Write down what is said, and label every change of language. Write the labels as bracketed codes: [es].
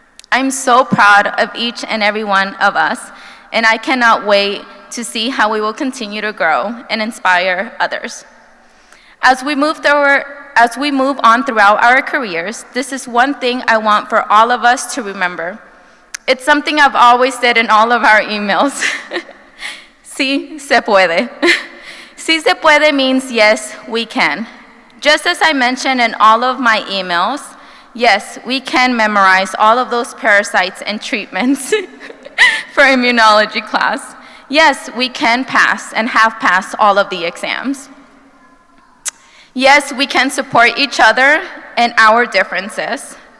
[en] I'm so proud of each and every one of us, and I cannot wait to see how we will continue to grow and inspire others. As we move on throughout our careers, this is one thing I want for all of us to remember. It's something I've always said in all of our emails. [es] Sí se puede. Sí se puede [en] means yes, we can. Just as I mentioned in all of my emails, yes, we can memorize all of those parasites and treatments for immunology class. Yes, we can pass and have passed all of the exams. Yes, we can support each other and our differences.